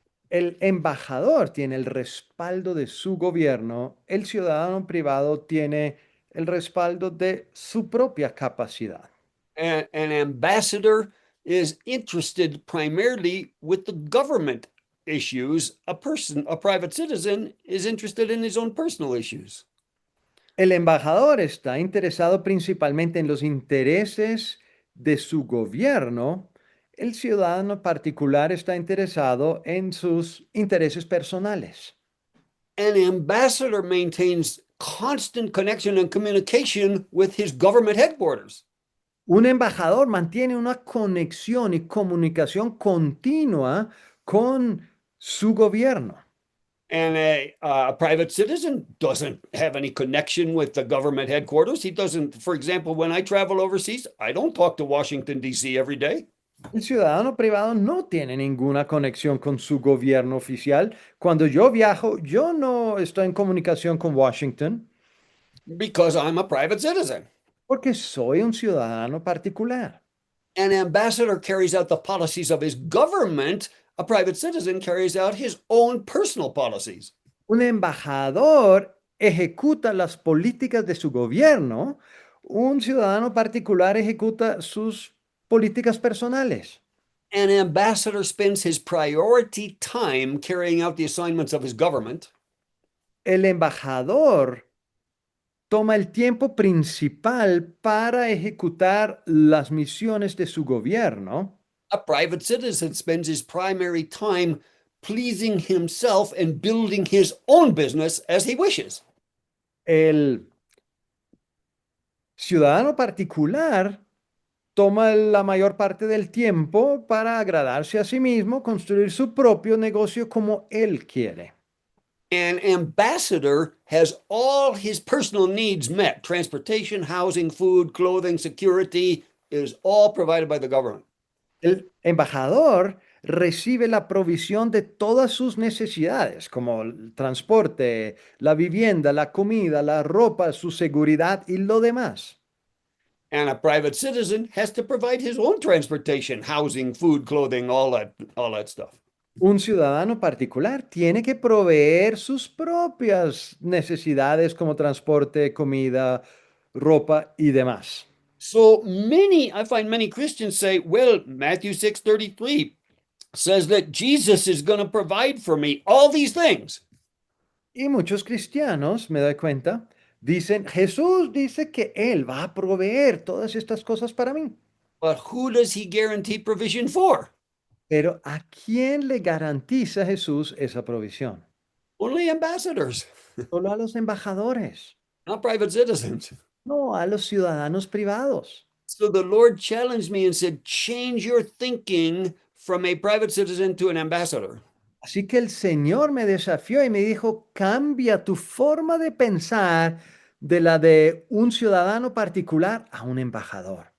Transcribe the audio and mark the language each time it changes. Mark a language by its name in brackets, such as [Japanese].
[Spanish] El embajador tiene el respaldo de su gobierno, el ciudadano privado tiene el respaldo de su propia capacidad. [English] An ambassador is interested primarily with the government issues. A private citizen, is interested in his own personal issues. [Spanish] El embajador está interesado principalmente en los intereses de su gobierno. El ciudadano particular está interesado en sus intereses personales. [English] An ambassador maintains constant connection and communication with his government headquarters. [Spanish] Un embajador mantiene una conexión y comunicación continua con su gobierno. [English] And a private citizen doesn't have any connection with the government headquarters. He doesn't, for example, when I travel overseas, I don't talk to Washington, D.C. every day. [Spanish] El ciudadano privado no tiene ninguna conexión con su gobierno oficial. Cuando yo viajo, yo no estoy en comunicación con Washington [English] Because I'm a private citizen. [Spanish] porque soy un ciudadano particular. [English] An ambassador carries out the policies of his government. A private citizen carries out his own personal policies. [Spanish] Un embajador ejecuta las políticas de su gobierno. Un ciudadano particular ejecuta sus políticas personales. [English] An ambassador spends his priority time carrying out the assignments of his government. [Spanish] El embajador toma el tiempo principal para ejecutar las misiones de su gobierno. [English] A private citizen spends his primary time pleasing himself and building his own business as he wishes. [Spanish] El ciudadano particular toma la mayor parte del tiempo para agradarse a sí mismo, construir su propio negocio como él quiere. [English] An ambassador has all his personal needs met. Transportation, housing, food, clothing, security is all provided by the government. [Spanish] El embajador recibe la provisión de todas sus necesidades, como el transporte, la vivienda, la comida, la ropa, su seguridad y lo demás. [English] And a private citizen has to provide his own transportation, housing, food, clothing, all that stuff. [Spanish] Un ciudadano particular tiene que proveer sus propias necesidades como transporte, comida, ropa y demás. [English] So I find many Christians say, well, Matthew 6:33 says that Jesus is going to provide for me all these things. [Spanish] Y muchos cristianos, me doy cuenta, dicen, Jesús dice que Él va a proveer todas estas cosas para mí. [English] But who does he guarantee provision for? [Spanish] Pero ¿a quién le garantiza Jesús esa provisión? [English] Only ambassadors, [Spanish] Solo a los embajadores, [English] not private citizens. [Spanish] no a los ciudadanos privados. [English] So the Lord challenged me and said, change your thinking from a private citizen to an ambassador. [Spanish] Así que el Señor me desafió y me dijo, cambia tu forma de pensar de la de un ciudadano particular a un embajador.